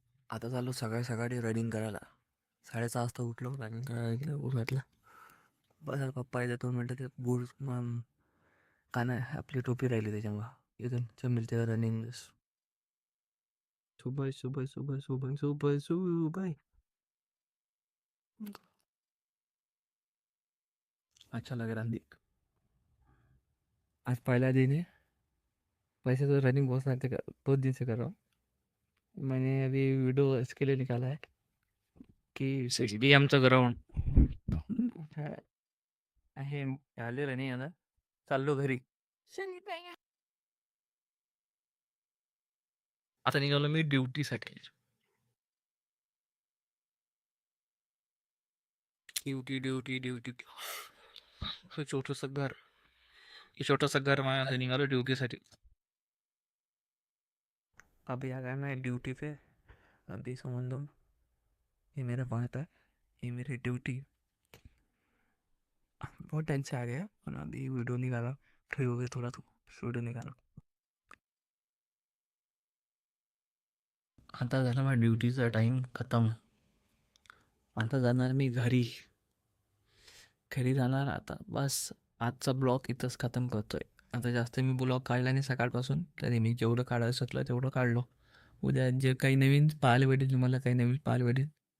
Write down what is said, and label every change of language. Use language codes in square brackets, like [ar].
[mr] आता चाललो सकाळी सकाळी रनिंग करायला. 6:30 वाजता उठलो, रनिंग करायला गेलो, उठलं बस. पप्पा येते 2 मिनटं, ते बूट काना आपली टोपी राहिली त्याच्यामुळं इथून जमेल ते रनिंग. [hi] सुबह सुबह सुबह सुबह सुबह सुबह. अच्छा लग रहा है। आज पहला दिन है, वैसे तो रनिंग बहुत सारे 2 दिन से कर रहा हूँ। मैंने अभी वीडियो इसके लिए निकाला है की 6 [mr] आमचं ग्राउंड आहे. आले रनिंग आता, चाललो घरी. आता निघालो मी ड्युटीसाठी. Duty duty duty. हे छोटंसं घर माझ्या निघालो ड्युटीसाठी. [hi] अभी आ गया मैं ड्यूटी पे। अभी समझ लो ये मेरा बात है, ये मेरी ड्यूटी। बहुत टाइम से आ गया और अभी वीडियो निकाला, फ्री हो गए थोड़ा तो वीडियो निकाला. [mr] आता झाला माझ्या ड्युटीचा टाईम खतम. आता जाणार मी घरी. घरी जाणार आता बस. आजचा ब्लॉग इथंच खतम करतोय. आता जास्त मी ब्लॉग काढला नाही सकाळपासून, तरी मी जेवढं काढायला शकलं तेवढं काढलो. उद्या जे काही नवीन पाहायला भेटेल, तुम्हाला काही नवीन पाहायला भेटेल